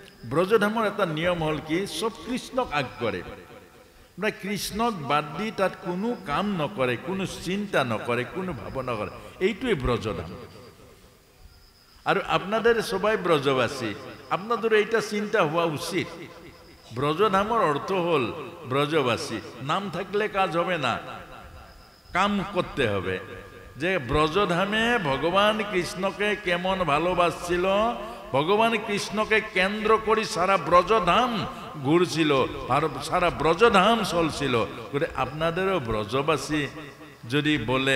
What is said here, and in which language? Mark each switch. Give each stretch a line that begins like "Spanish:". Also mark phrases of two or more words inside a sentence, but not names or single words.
Assamese: ব্রজধামৰ এটা নিয়ম হ'ল কি সব কৃষ্ণক আগ কৰে মানে কৃষ্ণক বাদ দি তাত কোনো কাম নকৰে কোনো চিন্তা নকৰে কোনো ভাৱনা নকৰে এইটোই ব্রজধাম
Bangla: আর আপনাদের সবাই ব্রজবাসী আপনাদের এইটা চিন্তা হওয়া উচিত
Assamese: ব্রজধামৰ অর্থ হল ব্রজবাসী
Bangla: নাম থাকলে কাজ হবে না কাম করতে হবে যে ব্রজধামে ভগবান কৃষ্ণকে কেমন ভালোবাসছিল ভগবান কৃষ্ণকে কেন্দ্র করে সারা ব্রজধাম ঘুরছিল আর সারা ব্রজধাম চলছিল আপনাদেরও ব্রজবাসী যদি বলে